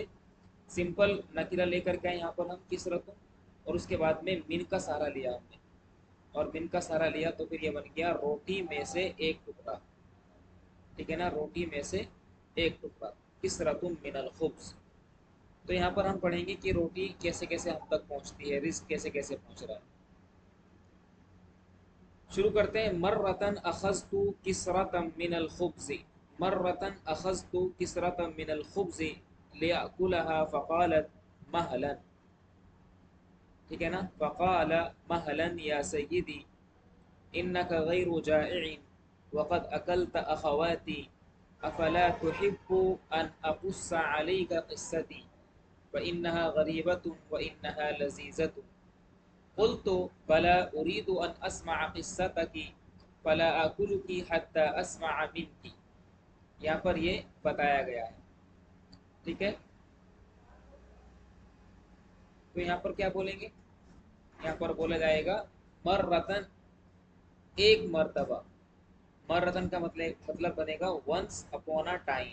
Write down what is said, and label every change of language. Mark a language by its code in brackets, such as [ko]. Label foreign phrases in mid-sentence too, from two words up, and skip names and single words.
[hi] सिंपल नकीरा लेकर के यहाँ पर हम किस रकम, और उसके बाद में मिन का सहारा लिया हमने, और मिन का सहारा लिया तो फिर ये बन गया रोटी में से एक टुकड़ा। ठीक है ना, रोटी में से एक टुकड़ा। [ar] كسرتم من الخبز. [hi] तो यहाँ पर हम पढ़ेंगे कि रोटी कैसे कैसे हम तक पहुँचती है, रिस्क कैसे कैसे पहुँच रहा है। शुरू करते हैं। [ar] مرةً أخذتُ كسرةً من الخبزِ. مرةً أخذتُ كسرةً من الخبزِ لآكلها فقالت مهلاً. [hi] ठीक है ना। [ar] فقال مهلاً يا سيدي إنك غير جائعٍ وقد أكلت أخواتي أفلا تحب أن أقص عليك قصتي فإنها غريبةٌ وإنها لذيذةٌ. قلتُ بلى أريد أن أسمع قصتكِ فلا آكلكِ حتى أسمع منكِ. [hi] यहाँ पर ये बताया गया है। ठीक है। तो यहाँ पर क्या बोलेंगे? यहाँ पर बोला जाएगा मर्रतन, एक मर्तबा। मर्रतन का मतलब बनेगा [en] once upon a time.